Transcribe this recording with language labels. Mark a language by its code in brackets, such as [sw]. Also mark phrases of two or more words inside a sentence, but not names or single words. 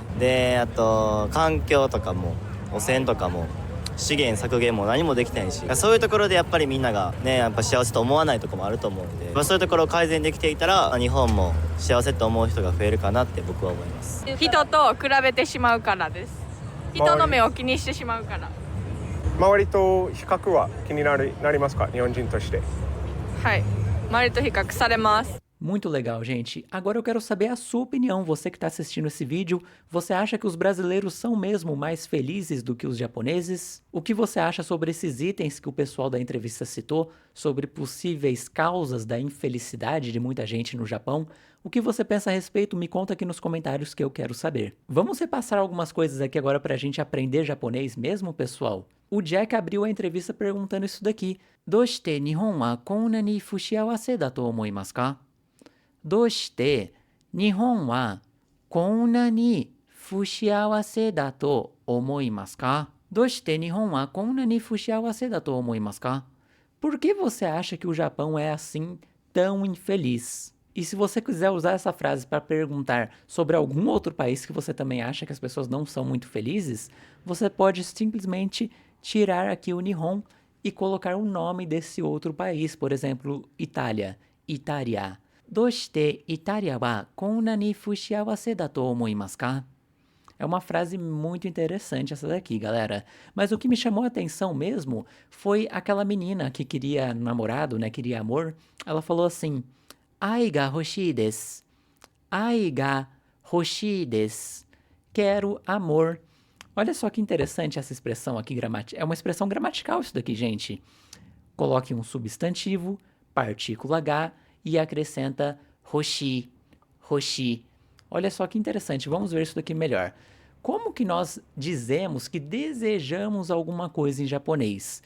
[ja] であと環境とかも汚染とかも資源削減も何もできないし、そういうところでやっぱりみんながねやっぱ幸せと思わないところもあると思うんで、そういうところを改善できていたら日本も幸せと思う人が増えるかなって僕は思います。人と比べてしまうからです。人の目を気にしてしまうから。周りと比較は気になりますか？日本人として。はい。周りと比較されます。 [pt] Muito legal, gente. Agora eu quero saber a sua opinião. Você que está assistindo esse vídeo, você acha que os brasileiros são mesmo mais felizes do que os japoneses? O que você acha sobre esses itens que o pessoal da entrevista citou, sobre possíveis causas da infelicidade de muita gente no Japão? O que você pensa a respeito? Me conta aqui nos comentários que eu quero saber. Vamos repassar algumas coisas aqui agora para a gente aprender japonês mesmo, pessoal? O Jack abriu a entrevista perguntando isso daqui. [ja] どうして日本はこんなに不幸せだと思いますか? どうして日本はこんなに不幸せだと思いますか? どうして日本はこんなに不幸せだと思いますか? [pt] Por que você acha que o Japão é assim tão infeliz? E se você quiser usar essa frase para perguntar sobre algum outro país que você também acha que as pessoas não são muito felizes, você pode simplesmente tirar aqui o Nihon e colocar o nome desse outro país, por exemplo, Itália, Itália. [ja] どうしてイタリアはこんなに不幸せだと思いますか? [pt] É uma frase muito interessante essa daqui, galera. Mas o que me chamou a atenção mesmo foi aquela menina que queria namorado, né? Queria amor. Ela falou assim, [ja] 愛が欲しいです。愛が欲しいです。 [pt] Quero amor. Olha só que interessante essa expressão aqui, é uma expressão gramatical isso daqui, gente. Coloque um substantivo, partícula H, e acrescenta [ja] 欲しい、欲しい. [pt] Olha só que interessante, vamos ver isso daqui melhor. Como que nós dizemos que desejamos alguma coisa em japonês?